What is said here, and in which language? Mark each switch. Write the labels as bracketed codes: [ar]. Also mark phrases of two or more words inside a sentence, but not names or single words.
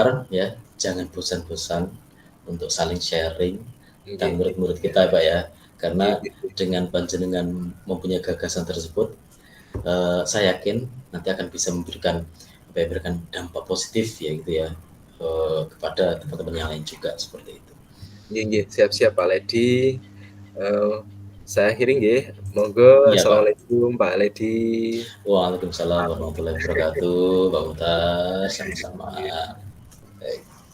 [id] Mutar ya, jangan bosan-bosan untuk saling sharing tentang [jv] nggih, nggih. [id] murid-murid kita ya Pak ya. Karena [jv] Nggih, nggih. [id] dengan panjenengan mempunyai gagasan tersebut, saya yakin nanti akan bisa memberikan dampak positif ya gitu ya, kepada teman-teman yang lain juga seperti itu. [jv] Nggih, nggih. [id] Siap, siap, Pak Ledi. Saya akhiri nggih Monggo, Iya, Pak. [ar] assalamualaikum Pak Ledi. وعليكم السلام ورحمة الله وبركاته, Pak Utas, sama-sama. [id] Baik.